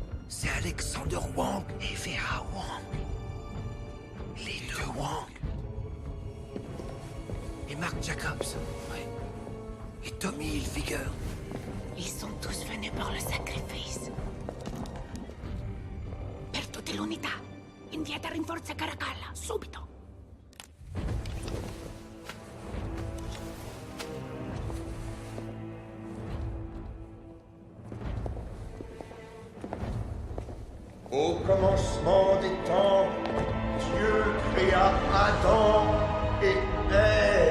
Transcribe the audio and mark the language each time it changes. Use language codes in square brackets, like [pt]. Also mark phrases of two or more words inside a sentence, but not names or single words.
[fr] C'est Alexander Wang et Vera Wang. Les deux Wang. Et Mark Jacobs. Ouais. Et Tommy Hilfiger. Ils sont tous venus pour le sacrifice. [it] Per tutte l'unità, inviate rinforzi a Caracalla, subito. [fr] Au commencement des temps, Dieu créa Adam et Ève.